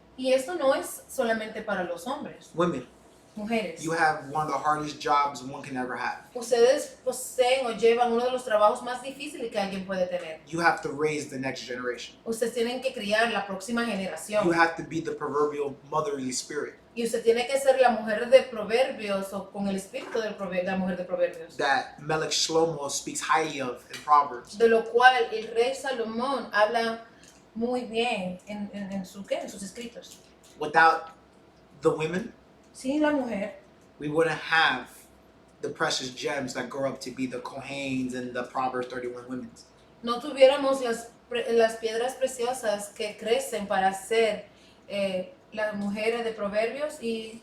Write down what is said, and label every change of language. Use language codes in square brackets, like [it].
[es] Y esto no es solamente para los hombres, [en] Women, [es] mujeres. [en] you have one of the hardest jobs one can ever have. [es] Ustedes poseen o llevan uno de los trabajos más difíciles que alguien puede tener. [en] You have to raise the next generation. [es] Ustedes tienen que criar la próxima generación. [en] You have to be the proverbial motherly spirit [es] Y usted tiene que ser la mujer de proverbios o con el espíritu de la mujer de proverbios. [en] that Melech Shlomo speaks highly of in Proverbs. [es] De lo cual el rey Salomón habla muy bien en sus escritos. [en] Without the women, [es] Sin la mujer, [en] we wouldn't have the precious gems that grow up to be the Kohanes and the Proverbs 31 women. [es] no tuviéramos las piedras preciosas que crecen para ser las mujeres de proverbios y